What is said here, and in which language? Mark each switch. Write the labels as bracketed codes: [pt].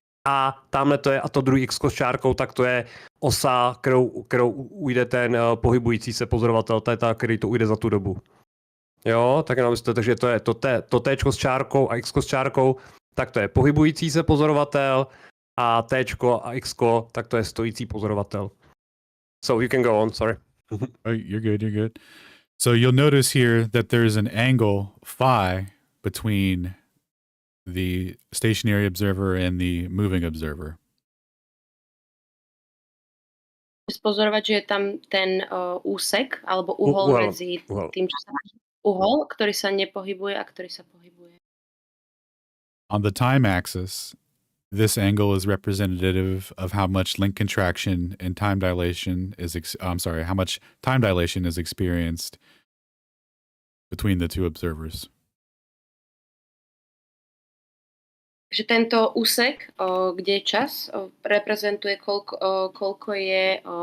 [cs] A tamhle to je, a to druhý X s čárkou, tak to je osa, kterou ujde ten pohybující se pozorovatel, to je ta, který to ujde za tu dobu. Jo, tak jenom myslíte, takže to je to Tčko s čárkou a Xko s čárkou, tak to je pohybující se pozorovatel a Tčko a Xko, tak to je stojící pozorovatel. [en] So you can go on, sorry. Oh, you're good. So you'll notice here that there's an angle phi between the stationary observer and the moving observer. [sk] Spozorovať, že je tam ten úsek alebo uhol medzi tým, čo sa uhol, ktorý sa nepohybuje a ktorý sa pohybuje. [en] On the time axis, this angle is representative of how much link contraction and time dilation is how much time dilation is experienced between the two observers. [sk] Takže tento úsek, kde je čas, reprezentuje, koľko je